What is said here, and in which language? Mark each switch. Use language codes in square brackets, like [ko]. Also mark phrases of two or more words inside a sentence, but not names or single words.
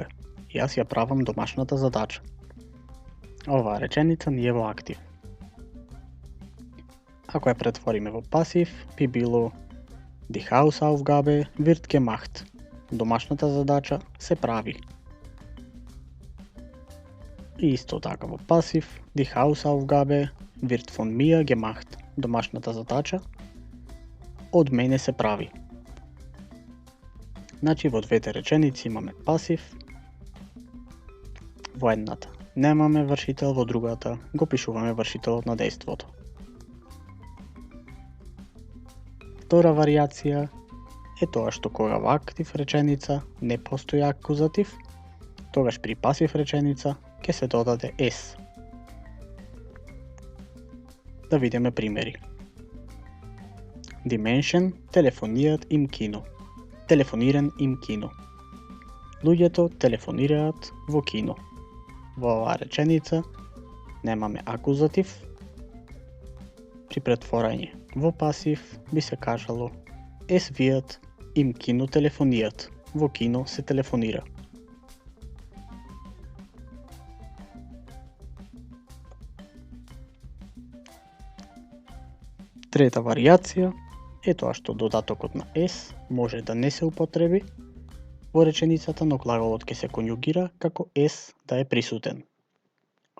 [mk] Јас ја правам домашната задача. Оваа реченица не е во актив. Ако ја претвориме во пасив, би било [de] Die Hausaufgabe wird gemacht. [mk] Домашната задача се прави. И исто така во пасив, [de] Die Hausaufgabe wird von mir gemacht. [mk] Домашната задача од мене се прави. Значи во двете реченици имаме пасив, во едната немаме вршител, во другата го пишуваме вршителот на дејството. Втора варијација е тоа што кога во актив реченица не постои акузатив, тогаш при пасив реченица ќе се додаде S. Да видиме примери. [de] Die Menschen telefoniert im Kino. telefoniert im Kino. [mk] Луѓето телефонираат во кино. Во оваа реченица немаме акузатив. При претворање во пасив би се кажало [de] Es wird im Kino telefoniert. [mk] Во кино се телефонира. Трета варијација е тоа што додатокот на S може да не се употреби во реченицата, но глаголот ќе се конјугира како S да е присутен.